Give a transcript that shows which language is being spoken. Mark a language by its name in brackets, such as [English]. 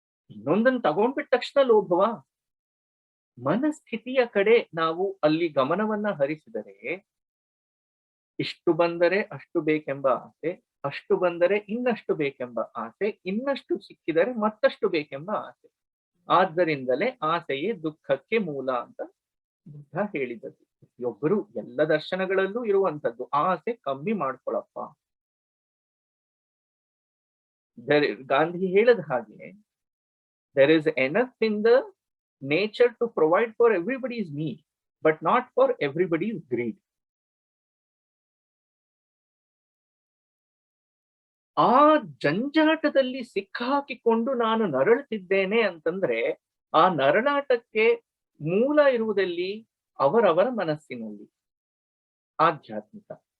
[Kannada] ಇನ್ನೊಂದನ್ನು ತಗೊಂಡ್ಬಿಟ್ಟ ತಕ್ಷಣ ಲೋಭವಾ? ಮನಸ್ಥಿತಿಯ ಕಡೆ ನಾವು ಅಲ್ಲಿ ಗಮನವನ್ನ ಹರಿಸಿದರೆ, ಇಷ್ಟು ಬಂದರೆ ಅಷ್ಟು ಬೇಕೆಂಬ ಆಸೆ, ಅಷ್ಟು ಬಂದರೆ ಇನ್ನಷ್ಟು ಬೇಕೆಂಬ ಆಸೆ, ಇನ್ನಷ್ಟು ಸಿಕ್ಕಿದರೆ ಮತ್ತಷ್ಟು ಬೇಕೆಂಬ ಆಸೆ. ಆದ್ದರಿಂದಲೇ ಆಸೆಯೇ ದುಃಖಕ್ಕೆ ಮೂಲ ಅಂತ ಬುದ್ಧ ಹೇಳಿದದ್ದು. ಪ್ರತಿಯೊಬ್ಬರು ಎಲ್ಲ ದರ್ಶನಗಳಲ್ಲೂ ಇರುವಂತದ್ದು ಆಸೆ ಕಮ್ಮಿ ಮಾಡ್ಕೊಳಪ್ಪ. ಗಾಂಧಿ ಹೇಳದ ಹಾಗೆ, [English] there is enough in the nature to provide for everybody's need, but not for everybody's greed. [Kannada] ಆ ಜಂಜಾಟದಲ್ಲಿ ಸಿಕ್ಕಾಕಿಕೊಂಡು ನಾನು ನರಳುತ್ತಿದ್ದೇನೆ ಅಂತಂದ್ರೆ, ಆ ನರಳಾಟಕ್ಕೆ ಮೂಲ ಇರುವುದಲ್ಲಿ ಅವರವರ ಮನಸ್ಸಿನಲ್ಲಿ. ಆಧ್ಯಾತ್ಮಿಕ.